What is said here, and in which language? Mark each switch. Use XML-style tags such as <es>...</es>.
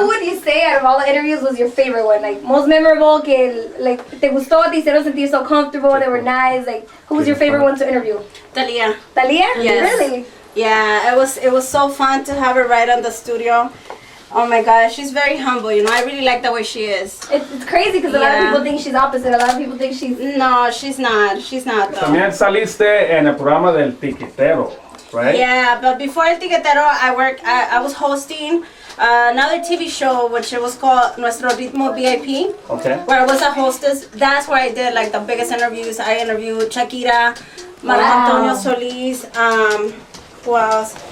<en>Who would you say out of all the interviews was your favorite one? Like most memorable,</en> <es>que like te gustó, te hicieron sentir</es> <en>so comfortable, they were nice. Like who was your favorite one to interview? Talia. Talia? Yes. Really? Yeah, it was so fun to have her right on the studio. Oh my God, she's very humble. You know, I really like the way she is. It's crazy because a lot of Yeah. people think she's opposite. A lot of people think she's. No, she's not. She's not though.</en> <es>También saliste en el programa del Ticketero, right?</es> <en>Yeah, but before El Ticketero, I was hosting another TV show, which it was called Nuestro Ritmo VIP, Okay. where I was a hostess. That's where I did like the biggest interviews. I interviewed Shakira, Marc Wow. Antonio Solis, who else?</en>